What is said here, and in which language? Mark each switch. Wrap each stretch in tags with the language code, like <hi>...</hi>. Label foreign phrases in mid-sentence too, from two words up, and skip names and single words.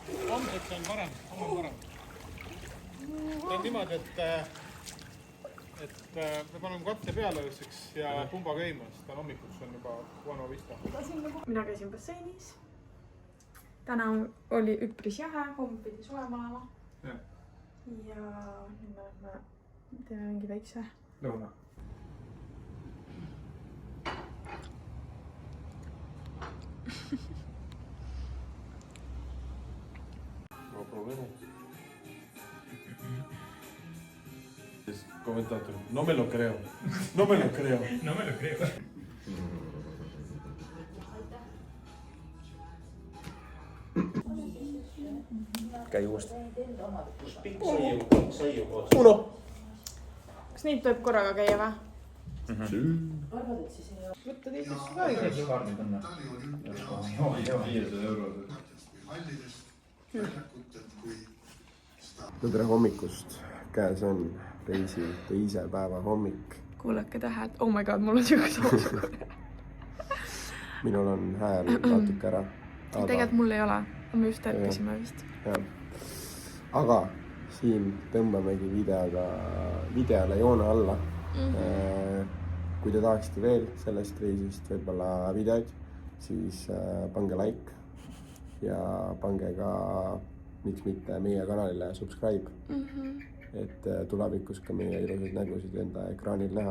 <et>homseks on parem, homme on parem. Ta on niimoodi, et me paneme katse peale õhtuseks ja pumba käima, siis ta hommikuks on juba Buona Vista. mina käisin basseinis. täna oli üpris jahe, homme pidi sulema olema. ja nüüd me teeme mingi väikse lõuna.</et> <es>No problema. Comentator, no me lo creo. No me lo creo. No me lo creo.</es> <et>käi uuesti. kas neid tuleb korraga käia või? võtta teisest ka õigus. no tere hommikust, käes on reisi teise päeva hommik. kuulake tähed,</et> <en>oh my god,</en> <et>mul on siuke soos. minul on hääl natuke ära. tegelikult mul ei ole, me just ärkasime vist. aga siin tõmbamegi videole joone alla. kui te tahaksite veel sellest reisist võib-olla videoid, siis pange like ja pange ka miks mitte meie kanalile subscribe, et tulevikus ka meie ilusaid nägusid enda ekraanil näha.</et>